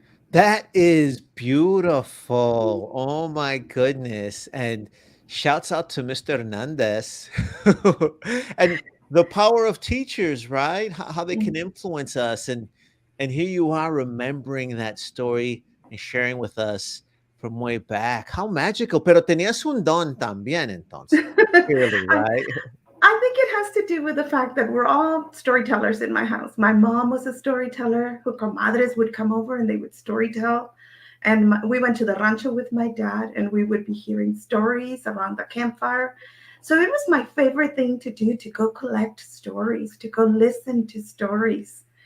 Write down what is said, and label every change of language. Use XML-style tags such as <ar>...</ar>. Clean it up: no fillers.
<en>That is beautiful. Oh my goodness. And shouts out to Mr. Hernandez. And the power of teachers, right? How they can influence us. And here you are remembering that story and sharing with us from way back. How magical.</en> <es>Pero tenías un don también entonces.</es> <en>Clearly, I, right? I think it has to do with the fact that we're all storytellers in my house. My mom was a storyteller. Her comadres would come over and they would storytell. And we went to the rancho with my dad and we would be hearing stories around the campfire. So it was my favorite thing to do, to go collect stories, to go listen to stories.</en>